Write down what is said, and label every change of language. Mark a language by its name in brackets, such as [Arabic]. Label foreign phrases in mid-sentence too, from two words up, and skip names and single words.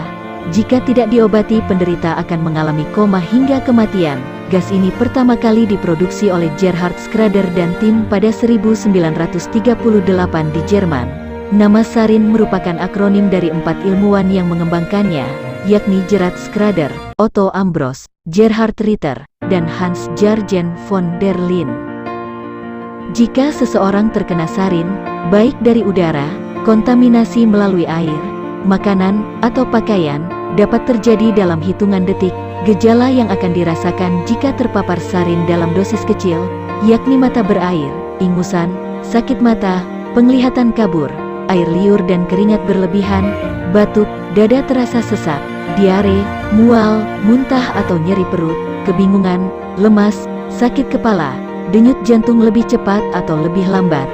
[Indonesian] Jika tidak diobati, penderita akan mengalami koma hingga kematian. Gas ini pertama kali diproduksi oleh Gerhard Schrader dan tim pada 1938 di Jerman. Nama sarin merupakan akronim dari 4 ilmuwan yang mengembangkannya, yakni Gerhard Schrader, Otto Ambros, Gerhard Ritter, dan Hans Jürgen von der Linde. Jika seseorang terkena sarin, baik dari udara, kontaminasi melalui air, makanan, atau pakaian, dapat terjadi dalam hitungan detik. Gejala yang akan dirasakan jika terpapar sarin dalam dosis kecil, yakni mata berair, ingusan, sakit mata, penglihatan kabur, air liur dan keringat berlebihan, batuk, dada terasa sesak, diare, mual, muntah atau nyeri perut, kebingungan, lemas, sakit kepala, denyut jantung lebih cepat atau lebih lambat.